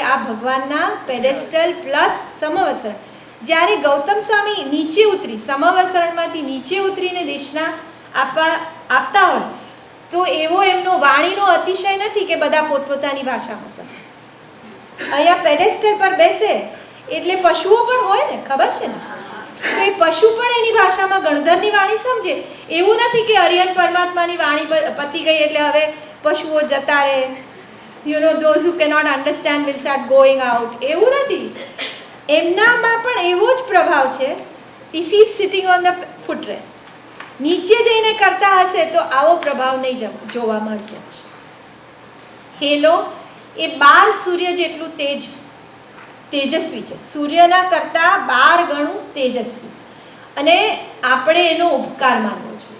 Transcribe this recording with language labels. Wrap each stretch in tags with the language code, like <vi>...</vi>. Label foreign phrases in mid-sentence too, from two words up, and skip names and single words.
<gu>આ ભગવાનના પેડેસ્ટલ પ્લસ સમવસરણ. જ્યારે ગૌતમ સ્વામી નીચે ઉતરી, સમવસરણમાંથી નીચે ઉતરીને દેશના આપતા હોય, તો એવો એમનો વાણીનો અતિશય નથી કે બધા પોતપોતાની ભાષામાં સમજે. અહીંયા પેડેસ્ટલ પર બેસે એટલે પશુઓ પણ હોય ને, ખબર છે ને, તો એ પશુ પણ એની ભાષામાં ગણધરની વાણી સમજે. એવું નથી કે હરિહર પરમાત્માની વાણી પતી ગઈ એટલે હવે પશુઓ જતા રહે,</gu> <en>those who cannot understand will start going out.</en> <gu>એવું નથી. એમનામાં પણ એવો જ પ્રભાવ છે.</gu> <en>ઇફ he is sitting on the footrest,</en> <gu>નીચે જઈને કરતા હશે તો આવો પ્રભાવ નહીં જોવા મળશે. હેલો એ 12 સૂર્ય જેટલું તેજસ્વી છે, સૂર્યના કરતાં 12 ગણું તેજસ્વી, અને આપણે એનો ઉપકાર માનવો જોઈએ.</gu>